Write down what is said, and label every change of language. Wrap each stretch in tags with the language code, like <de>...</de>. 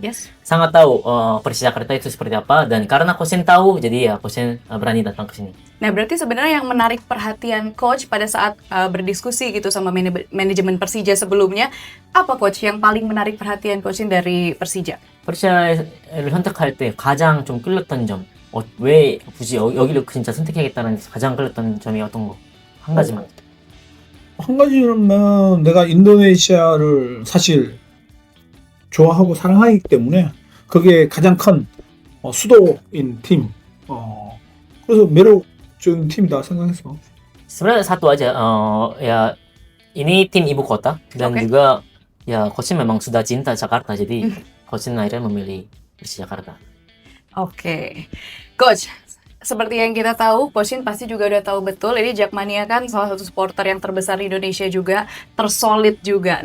<en>Yes.</en> <id>Sangat tahu Persija Jakarta itu seperti apa, dan karena Kochen tahu jadi ya Kochen berani datang ke sini. Nah, berarti sebenarnya yang menarik perhatian coach pada saat berdiskusi gitu sama manajemen Persija sebelumnya, apa coach yang paling menarik perhatian coachin dari Persija?</id> <ko>퍼르시아를 선택할 때 가장 좀 끌렸던 점, 왜 굳이 여기를 진짜 선택해야겠다는 가장 끌렸던 점이 어떤 거? 한 가지만. 한 가지는 내가 인도네시아를 사실 좋아하고 사랑하기 때문에 그게 가장 큰 수도인 팀, 그래서 매력적인 팀이다 생각했어.</ko> <id>Sebenarnya satu aja, ya ini tim ibu kota dan Oke. juga ya Kochen memang sudah cinta Jakarta, jadi Kochen akhirnya memilih Persija Jakarta. Oke. Coach, seperti yang kita tahu, Coach Shin pasti juga udah tahu betul, ini Jakmania kan salah satu supporter yang terbesar di Indonesia juga, tersolid juga.</id>